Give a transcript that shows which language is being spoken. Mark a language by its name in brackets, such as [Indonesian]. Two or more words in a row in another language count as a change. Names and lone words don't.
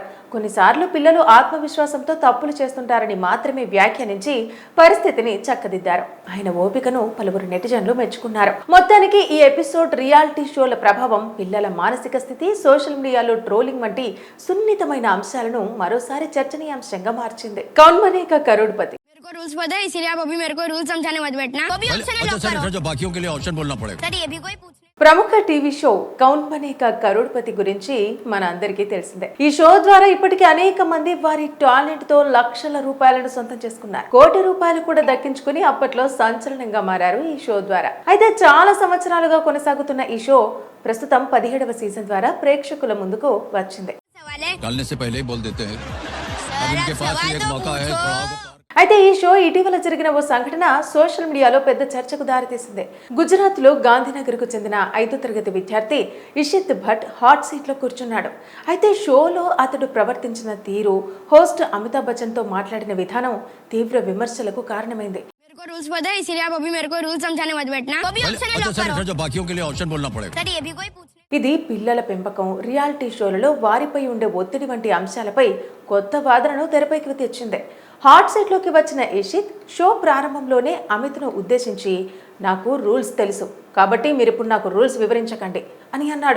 [Telugu] కొన్నిసార్లు పిల్లలు ఆత్మవిశ్వాసంతో తప్పులు చేస్తుంటారని మాత్రమే వ్యాఖ్యానించి పరిస్థితిని చక్కదిద్దారు. ఆయన ఓపికను పలువురు నెటిజన్లు మెచ్చుకున్నారు. మొత్తానికి ఈ ఎపిసోడ్ [English] reality shows [Telugu] ప్రభావం, పిల్లల మానసిక స్థితి, [English] social media trolling [Telugu] వంటి సున్నితమైన అంశాలను మరోసారి చర్చనీయాంశంగా మార్చింది. కౌన్ బనేగా కరోడ్పతి. [Hindi] मेरे को रूल्स पता है, इसीलिए आप अभी मेरे को रूल समझाने मत बैठना। अभी ऑप्शन है, अच्छा लॉक सर, करो। जो बाकियों के लिए ऑप्शन बोलना पड़ेगा। सर ये भी कोई पूछ [Telugu] ప్రముఖ [English] TV show [Telugu] కౌన్ బనేగా కరోడ్పతి గురించి మన అందరికీ తెలిసిందే. ఈ షో ద్వారా ఇప్పటికీ అనేక మంది వారి టాలెంట్ తో లక్షల రూపాయలను సొంతం చేసుకున్నారు. కోటి రూపాయలు కూడా దక్కించుకుని అప్పట్లో సంచలనంగా మారారు ఈ షో ద్వారా. అయితే చాలా సంవత్సరాలుగా కొనసాగుతున్న ఈ షో ప్రస్తుతం 17వ సీజన్ ద్వారా ప్రేక్షకుల ముందుకు వచ్చింది. [Hindi] सवाल है डालने से पहले ही बोल देते हैं। अब सर, इनके आप पास सवाल एक तो मौका है। पूछो। [Telugu] అయితే ఈ షో ఇటీవల జరిగిన ఓ సంఘటన [English] social media [Telugu] పెద్ద చర్చకు దారితీసింది. గుజరాత్ లో గాంధీనగర్ కు చెందిన 5వ తరగతి విద్యార్థి ఇషిత్ భట్ [English] hot seat [Telugu] లో కూర్చున్నాడు. అయితే షోలో అతడు ప్రవర్తించిన తీరు, హోస్ట్ అమితాబ్ బచ్చన్ తో మాట్లాడిన విధానం తీవ్ర విమర్శలకు కారణమైంది. [Hindi] मेरे को रूल्स पता है, इसीलिए आप अभी मेरे को रूल समझाने मत बैठना। अभी ऑप्शन है, अच्छा लॉक सर, करो। जो बाकियों के लिए ऑप्शन बोलना पड़ेगा। सर ये भी कोई पूछ [Telugu] ఇది పిల్లల పెంపకం, రియాలిటీ షోలలో వారిపై ఉండే ఒత్తిడి వంటి అంశాలపై కొత్త వాదనను తెరపైకి తెచ్చింది. [English] hot seat [Telugu] వచ్చిన ఇషిత్ షో ప్రారంభంలోనే అమిత్ను ఉద్దేశించి, నాకు రూల్స్ తెలుసు కాబట్టి మీరిప్పుడు నాకు రూల్స్ వివరించకండి అని అన్నాడు.